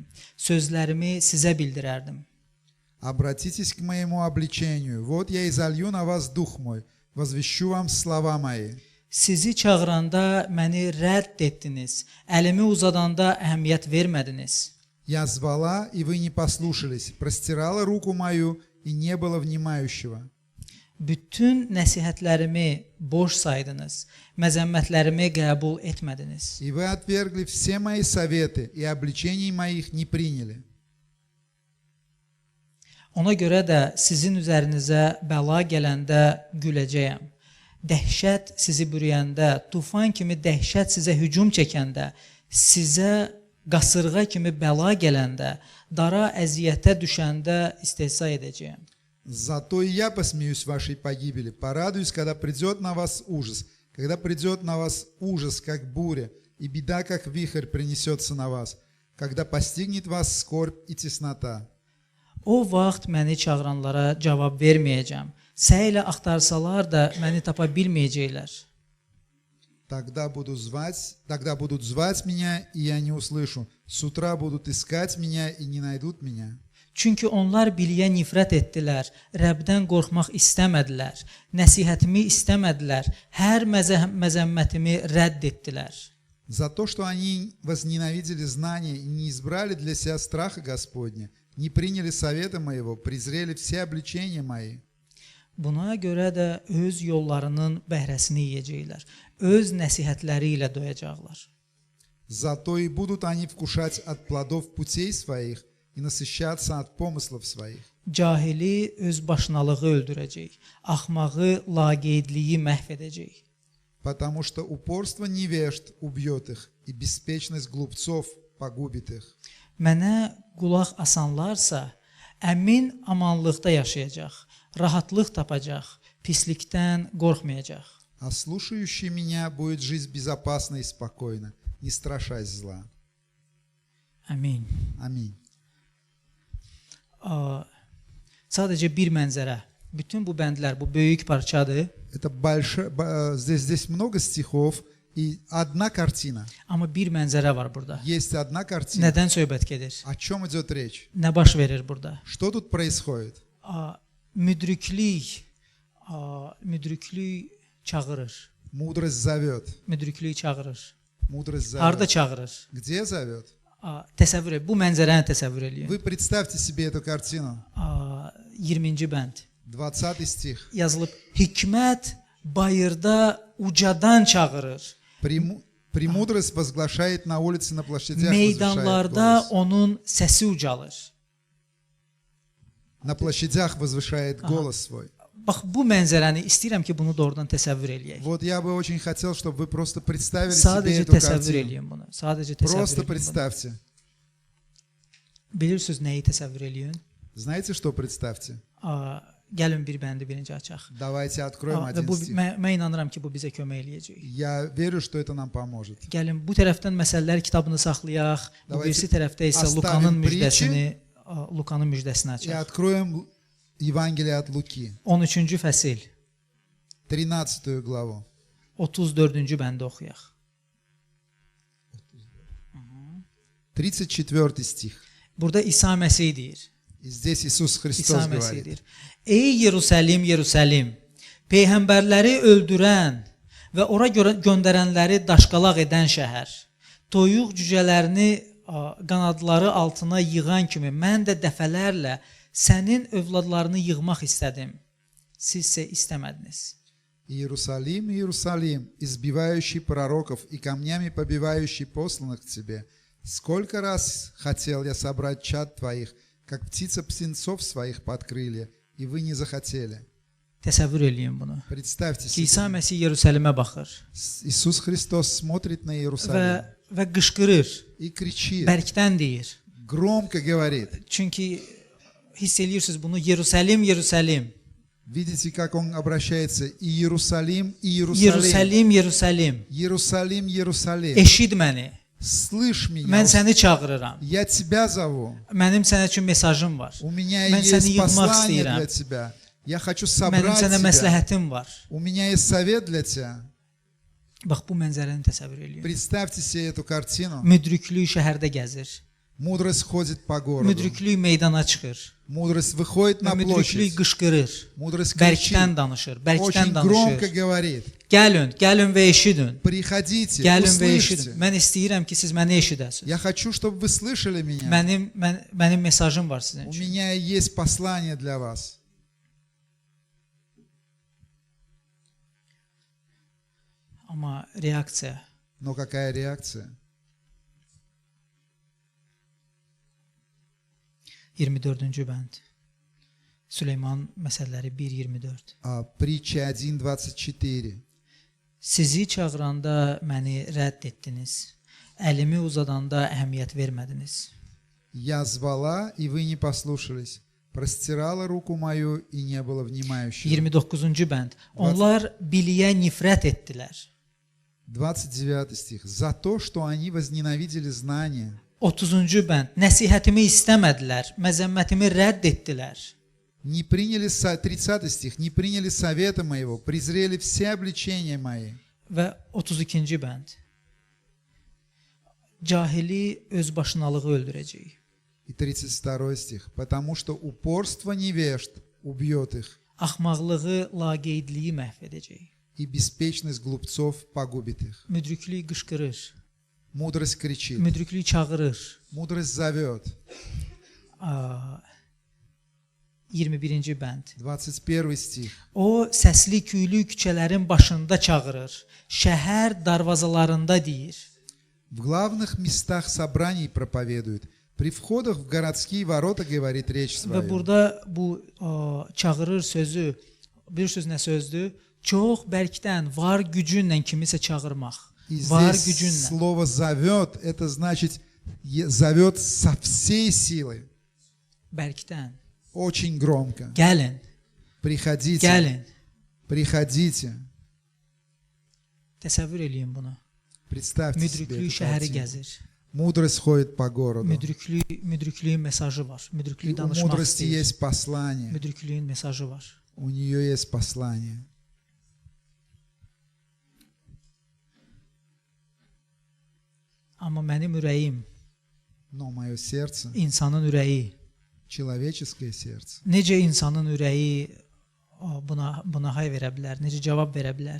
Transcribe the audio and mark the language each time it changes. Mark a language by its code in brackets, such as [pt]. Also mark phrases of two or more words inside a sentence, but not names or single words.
[az] Sözlərimi sizə bildirərdim. [ru] Обратитесь к моему обличению. Вот я изолью на вас дух мой, возвещу вам слова мои. [az] Sizi çağıranda məni rədd etdiniz. Əlimi uzadanda əhəmiyyət vermədiniz. [ru] Я звала, и вы не послушались, простирала руку мою, и не было внимающего. [az] Bütün nəsihətlərimi boş saydınız. Məzəmmətlərimi qəbul etmədiniz. [ru] И вы отвергли все мои советы, и обличений моих не приняли. [az] Ona görə də sizin üzərinizə bəla gələndə güləcəyəm. Dəhşət sizi bürüyəndə, tufan kimi dəhşət sizə hücum çəkəndə, sizə qasırğa kimi bəla gələndə, dara əziyyətə düşəndə istehza edəcəyəm. [ru] Зато и я посмеюсь вашей погибели, порадуюсь, когда придет на вас ужас, когда придет на вас ужас, как буря, и беда, как вихрь, принесется на вас, когда постигнет вас скорбь и теснота. [az] O vaxt məni çağıranlara cavab verməyəcəm. Səylə axtarsalar da məni tapa bilməyəcəklər. [ru] Тогда будут звать меня, и я не услышу. С утра будут искать меня, и не найдут меня. [az] Çünki onlar biliyə nifrət etdilər, Rəbdən qorxmaq istəmədilər, nəsihətimi istəmədilər, hər məzəmmətimi rədd etdilər. [ru] За то, что они возненавидели знания и не избрали для себя страха Господня, не приняли совета моего, презрели все обличения мои. [az] Buna görə də öz yollarının bəhrəsini yeyəcəklər, öz nəsihətləri ilə doyacaqlar. [ru] Зато и будут они вкушать от плодов путей своих и насыщаться от помыслов своих. [az] Cahili öz başınalığı öldürəcək, axmağı laqeydliyi məhv edəcək. [ru] Потому что упорство невежд убьет их, и беспечность глупцов погубит их. [az] Mənə qulaq asanlarsa, əmin amanlıqda yaşayacaq, rahatlıq tapacaq, pislikdən qorxmayacaq. [ru] А слушающий меня будет жить безопасно и спокойно, не страшась зла. [az] Amin. [ru] Аминь. [az] Sadəcə bir mənzərə. Bütün bu bəndlər, bu böyük parçadır. [ru] Это здесь много стихов и одна картина. [az] Amma bir mənzərə var burada. [ru] Есть одна картина. [az] Nədən söhbət gedir? [ru] О чем идет речь? [az] Nə baş verir burada? [ru] Что тут происходит? [az] Müdriklik çağırır. [ru] Мудрость зовет. [az] Müdriklik çağırır. [ru] Мудрость [az] Harda [ru] зовет. [az] çağırır? [ru] Где зовет? [az] Təsəvvür et. Bu mənzərəni təsəvvür eləyin. [ru] Вы представьте себе эту картину. [az] 20-ci bənd. [ru] 20 стих. [az] Yazılıb, hikmət bayırda ucadan çağırır. [ru] Премудрость возглашает на улице, на площадях, возвышает [az] Meydanlarda [ru] голос. [az] onun səsi ucalır. [ru] На площадях возвышает голос свой. [az] Bax, bu mənzərəni istəyirəm ki, bunu doğrudan təsəvvür eləyək. [ru] Вот я бы очень хотел, чтобы вы просто представили себе [az] Sadəcə [ru] эту [az] təsəvvür [ru] картину. [az] eləyin bunu. Sadəcə [ru] Просто [az] təsəvvür eləyin bunu. [ru] представьте. [az] Bilirsiniz nəyi təsəvvür eləyin? [ru] Знаете, что представьте? [az] Gəlin bir bəndi birinci açaq. [ru] Давайте откроем [az] Və [ru] один [az] bu, [ru] стих. [az] mən inanıram ki, bu bizə kömək eləyəcək. [ru] Я верю, что это нам поможет. [az] Gəlin bu tərəfdən məsələlər kitabını saxlayaq. Bu [ru] Давайте [az] birisi tərəfdə isə [ru] оставим [az] Lukanın müjdəsini [ru] И [az] açaq. [ru] откроем Евангелие от Луки, [az] 13-cü fəsil, [ru] 13 главу. [az] 34-cü bəndi oxuyaq. [ru] 34 стих. [az] Burada İsa Məsih deyir. [ru] И здесь Иисус [az] İsa [ru] Христос [az] Məsih [ru] говорит. [az] deyir. Ey Yerusəlim, Yerusəlim, peyğəmbərləri öldürən və ora göndərənləri daşqalaq edən şəhər. Toyuq cücələrini qanadları altına yığan kimi mən də dəfələrlə sənin övladlarını yığmaq istədim. Siz isə istəmədiniz. [ru] Иерусалим, Иерусалим, избивающий пророков и камнями побивающий посланных к тебе. Сколько раз хотел я собрать чад твоих, как птица птенцов своих под крылья, и вы не захотели. [az] Təsəvvür eləyin bunu. [ru] Представьте [az] Ki, İsa [ru] себе. [az] Məsih Yerusəlimə baxır [ru] Иисус Христос смотрит на Иерусалим [az] və qışqırır, [ru] и кричит, [az] bərkdən deyir. [ru] громко говорит. [az] Çünki hiss edirsiniz bunu, Yerusəlim, Yerusəlim. [ru] Видите, как он обращается? Иерусалим, Иерусалим. [az] Yerusəlim, Yerusəlim. [ru] Иерусалим, Иерусалим. [az] Eşid məni. [ru] Слышь меня, [az] Mən səni çağırıram. [ru] я тебя зову. [az] Mənim sənə üçün mesajım var. [ru] У меня [az] Mən səni [ru] есть [az] yığmaq [ru] послание [az] istəyirəm. [ru] для тебя. Я хочу [az] Mənim [ru] собрать [az] sənə [ru] тебя. [az] məsləhətim var. [ru] У меня есть совет для тебя. [az] Bax bu mənzərəni təsəvvür eləyin. [ru] Представьте себе эту картину. [az] Müdriklük şəhərdə gəzir. [ru] Mudрость ходит по городу. [az] Müdriklük meydana çıxır. [ru] Mudрость выходит [az] Və [ru] на [az] müdriklük [ru] площадь. [az] qışqırır. [ru] Mudroсть кричит. [az] Bərkdən danışır, bərkdən [ru] Очень громко [az] danışır. [ru] говорит. [az] Gəlin və eşidin. [ru] Приходите, [az] Gəlin və [ru] услышьте. [az] eşidin. Mən istəyirəm ki, siz məni eşidəsiniz. [ru] Я хочу, чтобы вы слышали меня. [az] Mənim mesajım var sizin [ru] У [az] üçün. [ru] меня есть послание для вас. [az] Amma reaksiya [ru] Но какая реакция? [az] 24-cü bənd. Süleyman məsəlləri 1:24. [ru] Притча 1:24. [az] Sizi çağıranda məni rədd etdiniz. Əlimi uzadanda əhəmiyyət vermədiniz. [ru] Я звала, и вы не послушались. Простирала руку мою, и не было внимающего. [az] 29-cu bənd. Onlar biliyə nifrət etdilər. [ru] 29 стих. За то, что они возненавидели знание. [az] 30-cu bənd. Nəsihətimi istəmədilər, məzəmmətimi rədd etdilər. [ru] Не приняли, 30 стих. Не приняли совета моего, презрели все обличения мои. [az] Və 32-ci bənd. Cahili özbaşınalığı öldürəcək. [ru] И 32 стих. Потому что упорство невежд убьет их, [az] Axmaqlığı, laqeydliyi məhv edəcək. [ru] и bеспечность глупцов погубит их. [az] Müdriklük qışqırır, [ru] Мудрость кричит. [az] müdriklük çağırır. [ru] Мудрость зовет. [az] 21-ci bənd. [ru] 21 стих. [az] O səsli küylü küçələrin başında çağırır. Şəhər darvazalarında deyir. [ru] В главных местах собраний проповедует. При входах в городские ворота говорит речь [az] Və [ru] свою. [az] burada bu çağırır sözü bir söz nə sözdür? Çox bərkdən var gücünlə kimisə çağırmaq. [ru] И [az] Var [ru] здесь [az] gücünlə. [ru] слово «зовет» — это значит зовет со всей силы. [az] Bərkdən. [ru] Очень громко. [az] Gəlin, [ru] Приходите. [az] gəlin. [ru] Приходите. [az] Təsəvvür eləyin bunu. [ru] Представьте себе [az] Müdriklük [ru] эту [az] şəhəri [ru] картину. [az] gəzir. [ru] Mudroсть ходит по городу. [az] Müdriklüyün mesajı var. [ru] И [az] Müdriklüyü [ru] у [az] danışmaq [ru] мудрости [az] istəyir. [ru] есть послание. [az] Müdriklüyün mesajı var. [ru] У нее есть послание. [az] Amma mənim ürəyim, [ru] Но мое сердце, [az] insanın ürəyi, [ru] человеческое сердце, [az] necə insanın ürəyi buna hay verə bilər, necə cavab verə bilər?